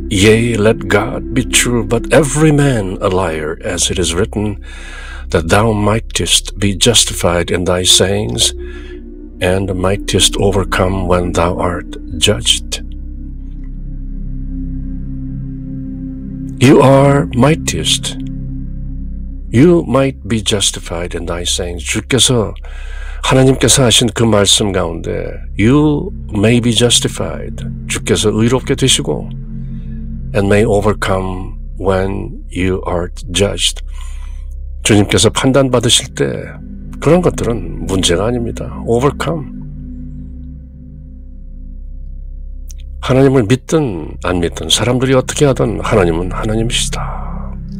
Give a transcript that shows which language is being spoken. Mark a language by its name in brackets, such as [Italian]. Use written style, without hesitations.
[English] Yea, let God be true, but every man a liar, as it is written, that thou mightest be justified in thy sayings, and mightest overcome when thou art judged. You are mightiest You might be justified in thy sayings. [Korean] 하나님께서 하신 그 말씀 가운데 [English] You may be justified. [Korean] 주께서 의롭게 되시고 [English] and may overcome when you are judged. [Korean] 주님께서 판단받으실 때 그런 것들은 문제가 아닙니다. [English] overcome. [Korean] 하나님을 믿든 안 믿든 사람들이 어떻게 하든 하나님은 하나님이시다.